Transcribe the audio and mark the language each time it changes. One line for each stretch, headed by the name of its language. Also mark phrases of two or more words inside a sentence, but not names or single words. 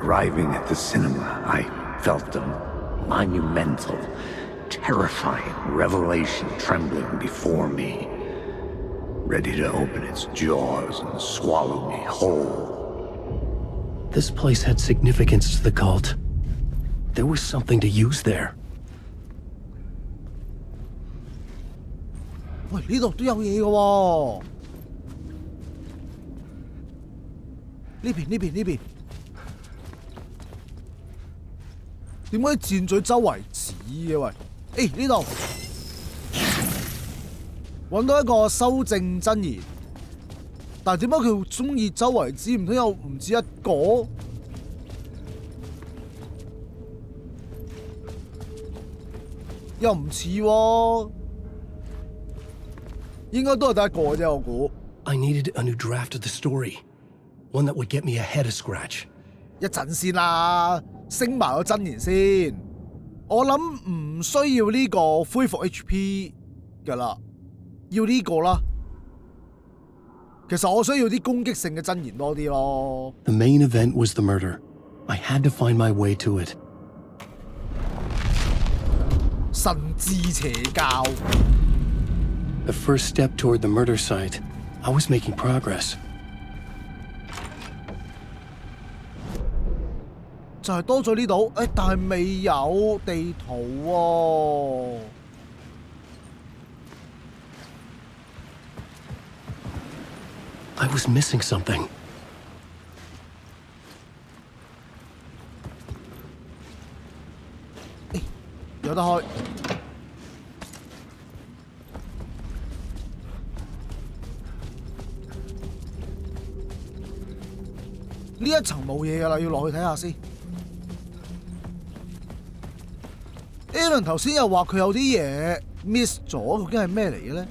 English: Arriving at the cinema, I felt a monumental, terrifying revelation trembling before me, ready to open its jaws and swallow me whole. This place had significance to the cult. There was something to use there.
Cantonese: 喂，呢度都有嘢嘅喎。呢邊。點解箭嘴周圍指嘅喂？呢度揾到一個修正真言，但係點解佢中意周圍指？唔通有唔止一個？又唔似喎，應該都係得一個啫，我估。
English: I needed a new draft of the story, one that would get me ahead of Scratch.
Cantonese: 一陣先啦，升埋個真言先。我諗唔需要呢個恢復 HP 㗎啦，要呢個啦。其實我需要啲攻擊性嘅真言多啲咯。
English: The main event was the murder. I had to find my way to it.
Cantonese: 神智邪教。
English: The first step toward the murder site. I was making progress.
Cantonese: 就係多咗呢度，但係未有地圖喎。
English: I was missing something.
Cantonese: 有得開。呢一層冇嘢㗎啦，要落去睇下先。Alan 頭先又話佢有啲嘢 miss 咗，究竟係咩嚟嘅咧？